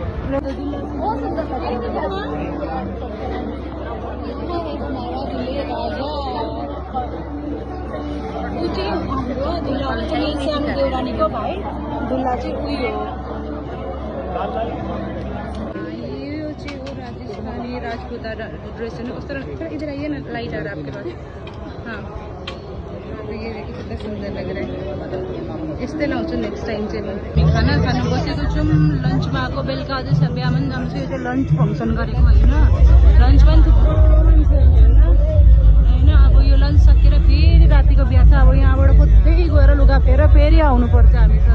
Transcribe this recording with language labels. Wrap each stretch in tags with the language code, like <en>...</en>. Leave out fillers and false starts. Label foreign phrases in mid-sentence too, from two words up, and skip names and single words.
<ne>देवरानी को भाइ दुल्हा चाहिँ उयो यो चाहिँ हो राजस्थानी राजपूता ड्रेस है।</ne> <hi>उस तरह इधर आइए ना, लाइट आ रहा है आपके पास। हाँ तो ये देखिए कितना सुंदर लग रहा है।</hi> <ne>यस्तै लाउँछु</ne> <en>next time</en> <ne>चाहिँ म। खाना खानु बसेको छौँ, लन्चमा आएको। बेलुका अझै बिहामा जान्छ। यो चाहिँ</ne> <en>lunch function</en> <ne>गरेको होइन, लन्च पनि थुप्रो मान्छेहरू होइन। अब यो लन्च सकेर फेरि रातिको बिहा छ। अब यहाँबाट खोज्दै गएर लुगा फेर फेरि आउनुपर्छ हामी त।</ne>